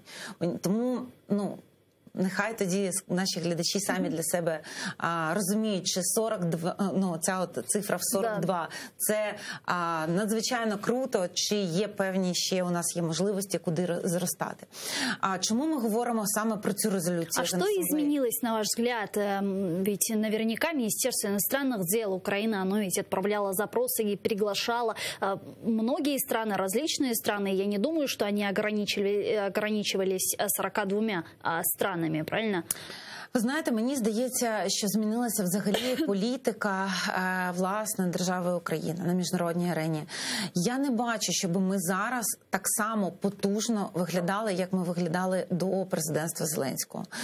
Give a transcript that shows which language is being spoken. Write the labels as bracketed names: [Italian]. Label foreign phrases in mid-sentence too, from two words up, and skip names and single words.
[Ukrainian] Тому, нехай тоді наші глядачі самі для себе розуміють, чи 42, ця от цифра в 42, це надзвичайно круто, чи є певні ще у нас є можливості, куди зростати. Чому ми говоримо саме про цю резолюцію? [Russian] А что изменилось, на ваш взгляд? Ведь наверняка Министерство иностранных дел Украины, оно ведь отправляло запросы и приглашало многие страны, различные страны. Я не думаю, что они ограничивались 42 странами. Правильно? [Ukrainian] Ви знаєте, мені здається, що змінилася взагалі політика, власне, держави Україна на міжнародній арені. Я не бачу, щоб ми зараз так само потужно виглядали, як ми виглядали до президентства Зеленського.